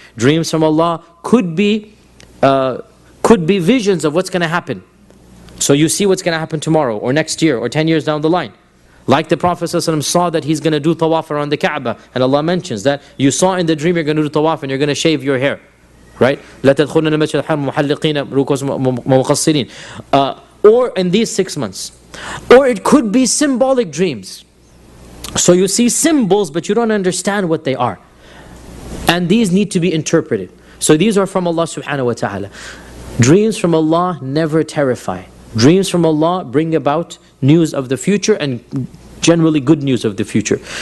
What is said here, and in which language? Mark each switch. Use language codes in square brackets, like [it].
[en] Dreams from Allah could be visions of what's going to happen. So you see what's going to happen tomorrow or next year or 10 years down the line. Like the Prophet ﷺ saw that he's going to do tawaf around the Kaaba. And Allah mentions that you saw in the dream you're going to do tawaf and you're going to shave your hair. Right? [ar] لَا تَدْخُلُنَّ الْمَسْجِدَ الْحَرَامَ مُحَلِّقِينَ رُؤُوسَكُمْ مُقَصِّرِينَ [en] or in these 6 months. Or it could be symbolic dreams. So you see symbols but you don't understand what they are. And these need to be interpreted. So these are from Allah subhanahu wa ta'ala. Dreams from Allah never terrify. Dreams from Allah bring about news of the future and generally good news of the future.